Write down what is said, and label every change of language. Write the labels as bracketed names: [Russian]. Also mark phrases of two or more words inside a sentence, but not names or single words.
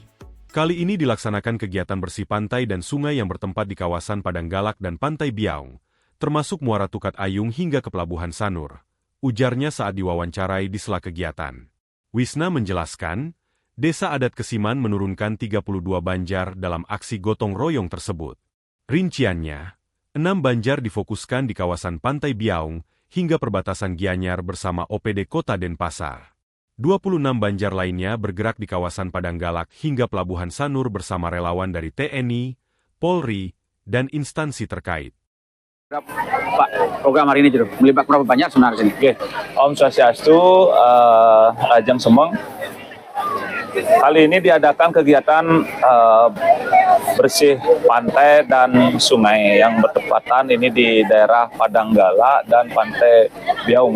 [Indonesian] Kali ini dilaksanakan kegiatan bersih pantai dan sungai yang bertempat di kawasan Padang Galak dan Pantai Biaung, termasuk Muara Tukat Ayung hingga ke Pelabuhan Sanur, ujarnya saat diwawancarai di sela kegiatan. Wisna menjelaskan, Desa Adat Kesiman menurunkan 32 banjar dalam aksi gotong royong tersebut. Rinciannya, 6 banjar difokuskan di kawasan Pantai Biaung hingga perbatasan Gianyar bersama OPD Kota Denpasar. 26 banjar lainnya bergerak di kawasan Padang Galak hingga Pelabuhan Sanur bersama relawan dari TNI, Polri, dan instansi terkait. Pak, program hari ini melibatkan berapa banyak sebenarnya sini? Oke, [Sanskrit] Om Swastiastu, [Balinese] Rajang Semeng. [Indonesian] Kali ini diadakan kegiatan bersih pantai dan sungai yang bertepatan ini di daerah Padang Galak dan Pantai Biaung.